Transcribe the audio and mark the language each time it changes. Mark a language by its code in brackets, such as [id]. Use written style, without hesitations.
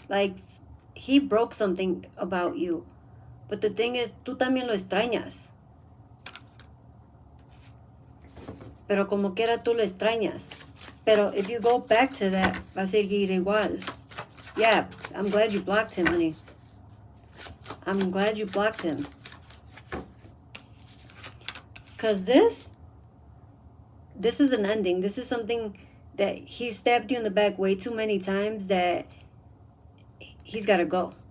[en] Like, he broke something about you. But the thing is, [es] tú también lo extrañas. Pero como quiera tú lo extrañas. [en] Pero if you go back to that, [es] va a seguir igual. [en] Yeah, I'm glad you blocked him, honey. I'm glad you blocked him. Because this is an ending. This is something that he stabbed you in the back way too many times that he's got to go.